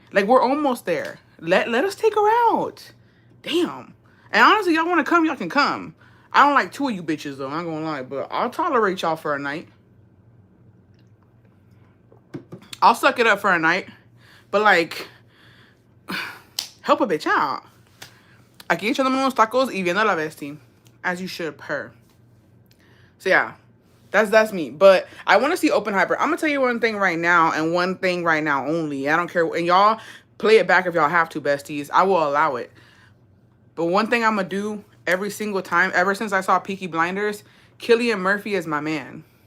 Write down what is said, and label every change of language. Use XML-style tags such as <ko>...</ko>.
<en>Like, we're almost there. Let us take her out. Damn. And honestly, y'all want to come, y'all can come. I don't like two of you bitches, though. I'm gonna lie. But I'll tolerate y'all for a night. I'll suck it up for a night. But, like, help a bitch out.</en> <es>Aquí echándome unos tacos y viendo a la bestie.</es> <en>As you should, per. So, yeah. That's me. But I want to see Oppenheimer. I'm going to tell you one thing right now, and one thing right now only. I don't care. And y'all play it back if y'all have to, besties. I will allow it. But one thing I'm going to do every single time, ever since I saw Peaky Blinders, Cillian Murphy is my man.</en>